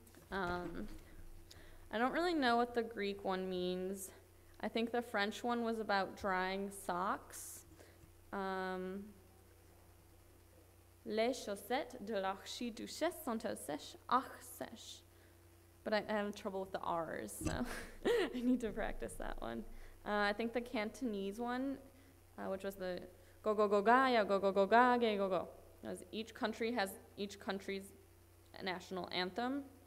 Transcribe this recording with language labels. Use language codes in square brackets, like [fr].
[en] I don't really know what the Greek one means. I think the French one was about drying socks. [fr] Les chaussettes de l'archiduchesse sont sèches, ach sèches. [en] But I have trouble with the R's, so I need to practice that one. I think the Cantonese one, which was the go go go ga ya go go go ga ga go go. Each country has each country's national anthem.